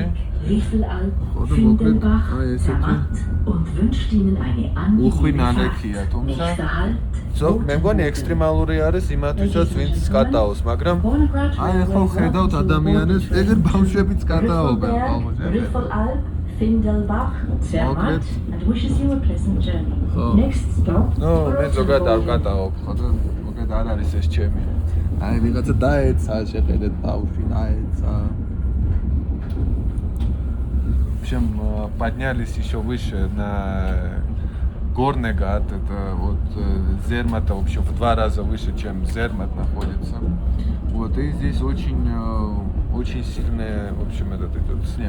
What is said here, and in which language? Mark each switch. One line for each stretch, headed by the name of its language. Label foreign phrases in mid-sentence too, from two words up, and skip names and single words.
Georgian: ხოდა მოკლედ აი ესეთი უხვი ნალექია, თუმცა მე მგონი ექსტრემალური არის იმათვისაც, ვინც სკატაოს, მაგრამ აი ახლა ხედავთ ადამიანებს, ეგერ ბავშვებიც სკატაობენ ალბათ.
English: Findelbach, and wishes you a pleasant journey. Next stop. No,
Georgian: მე ზოგადად არ ვკატაობ, ხოდა მოგეთ არ არის ეს ჩემი. აი ვიღაცა დაეცა, შეხედეთ ბავშვი, დაეცა.
Russian: В общем, поднялись еще выше на Горный-Гат, это вот Зермата, в общем, в 2 раза выше, чем Зермат находится. Вот, и здесь очень сильный, в общем, этот снег.